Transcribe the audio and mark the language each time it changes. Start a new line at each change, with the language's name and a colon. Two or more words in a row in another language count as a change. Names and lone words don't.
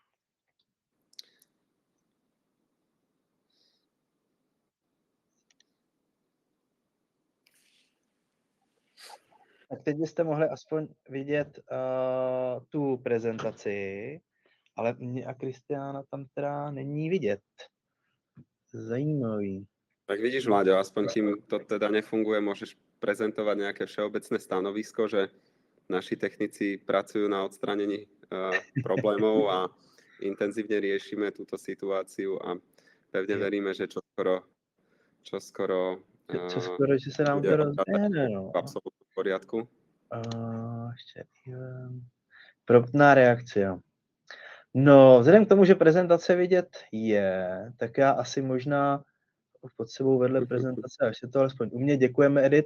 Czech: Tak teď byste mohli aspoň vidět tu prezentaci, ale mě a Kristiána tam teda není vidět. Zajímavý.
Slovak: Tak vidíš, Vláďo, aspoň kým to teda nefunguje, môžeš prezentovať nejaké všeobecné stanovisko, že naši technici pracujú na odstranení problémov a intenzívne riešime túto situáciu a pevne veríme, že čoskoro
Czech: že se nám to rozběhne, no.
Slovak: V absolútnom poriadku.
Czech: Ještě proptná reakce, jo. No, vzhledem k tomu, že prezentace vidět je, tak já asi možná pod sebou vedle prezentace, až se to alespoň u mě, děkujeme, Edit.